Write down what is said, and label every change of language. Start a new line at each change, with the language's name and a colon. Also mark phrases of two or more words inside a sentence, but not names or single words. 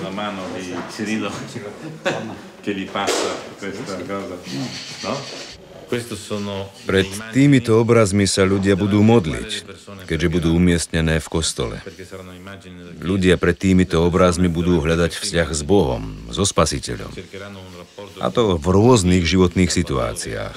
Italian: mano di Cirillo che gli passa questa cosa. No?
Slovak: Pred týmito obrazmi sa ľudia budú modliť, keďže budú umiestnené v kostole. Ľudia pred týmito obrazmi budú hľadať vzťah s Bohom, so Spasiteľom. A to v rôznych životných situáciách.